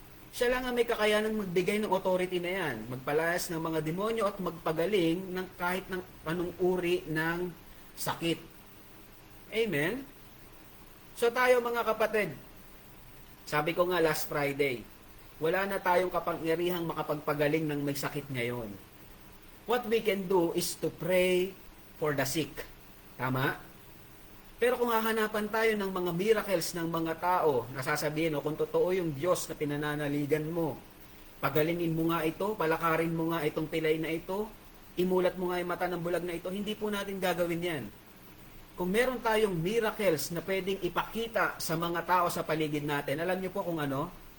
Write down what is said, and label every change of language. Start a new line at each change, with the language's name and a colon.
Filipino: Siya lang ang may kakayanang magbigay ng authority na yan. Magpalayas ng mga demonyo at magpagaling ng kahit ng anong uri ng sakit. Amen? So tayo mga kapatid, sabi ko nga last Friday, wala na tayong kapangyarihang makapagpagaling ng may sakit ngayon.
English: What we can do is to pray for the sick.
Filipino: Tama? Pero kung hahanapan tayo ng mga miracles ng mga tao, nasasabihin, kung totoo yung Diyos na pinananaligan mo, pagalingin mo nga ito, palakarin mo nga itong pilay na ito, imulat mo nga yung mata ng bulag na ito, hindi po natin gagawin yan. Kung meron tayong miracles na pwedeng ipakita sa mga tao sa paligid natin, alam niyo po kung ano?